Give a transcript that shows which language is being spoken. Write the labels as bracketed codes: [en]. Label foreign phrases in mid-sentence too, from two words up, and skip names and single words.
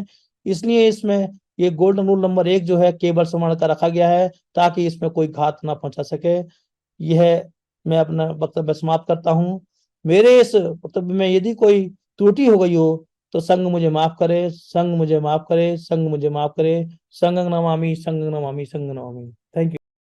[hi] इसलिए इसमें ये [en] golden rule [hi] नंबर 1 जो है केवल समण का रखा गया है ताकि इसमें कोई घात ना पहुंचा सके। यह मैं अपना वक्तव्य समाप्त करता हूँ। मेरे इस वक्तव्य में यदि कोई त्रुटि हो गई हो तो संघ मुझे माफ करे, संघ मुझे माफ करे, संघ मुझे माफ करे। [pi] संघं नमामि, संघं नमामि, संघं नमामि। [en] Thank you.